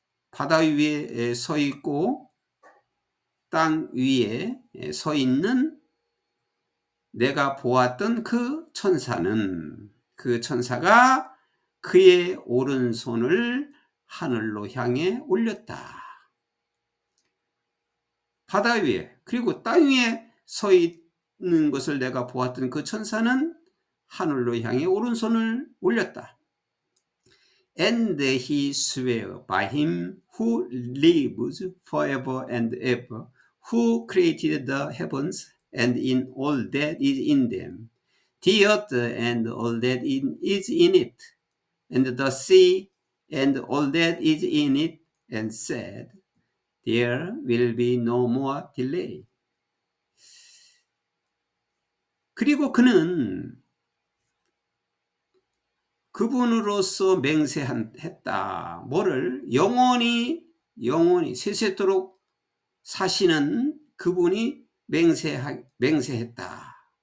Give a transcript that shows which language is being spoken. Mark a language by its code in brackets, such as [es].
[ko] 바다 위에 서 있고 땅 위에 서 있는 내가 보았던 그 천사는 그 천사가 그의 오른손을 하늘로 향해 올렸다. 바다 위에 그리고 땅 위에 서 있는 것을 내가 보았던 그 천사는 하늘로 향해 오른손을 올렸다. [en] And he swore by him who lives forever and ever, who created the heavens and in all that is in them, the earth and all that is in it, and the sea and all that is in it, and said, There will be no more delay. [ko] 그리고 그는 그분으로서 맹세했다. 뭐를? 영원히 세세토록 사시는 그분이 맹세했다.